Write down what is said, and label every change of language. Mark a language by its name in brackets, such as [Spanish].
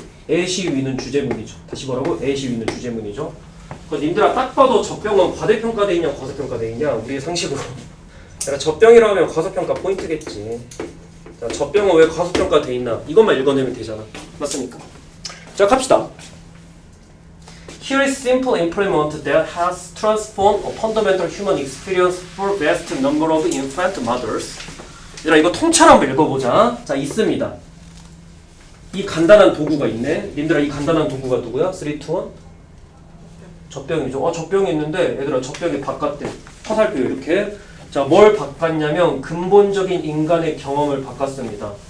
[Korean] 애시 위는 주제문이죠. 다시 뭐라고? 애시 위는 주제문이죠. 님들아, 딱 봐도 젖병은 과대평가돼 있냐 과소평가돼 있냐 우리의 상식으로. 그러니까 젖병이라고 하면 과소평가 포인트겠지. 자, 젖병은 왜 과소평가돼 있나 이것만 읽어내면 되잖아. 맞습니까? 자, 갑시다. [English] Here is simple implement that has transformed a fundamental human experience for vast number of infant mothers. [Korean] 얘들아, 이거 통째로 한번 읽어보자. 자, 있습니다. 이 간단한 도구가 있네. 님들아, 이 간단한 도구가 누구야? 3, 2, 1? 젖병이죠. 젖병이 있는데 얘들아, 젖병이 바꿨대. 화살표 이렇게. 자, 뭘 바꿨냐면 근본적인 인간의 경험을 바꿨습니다.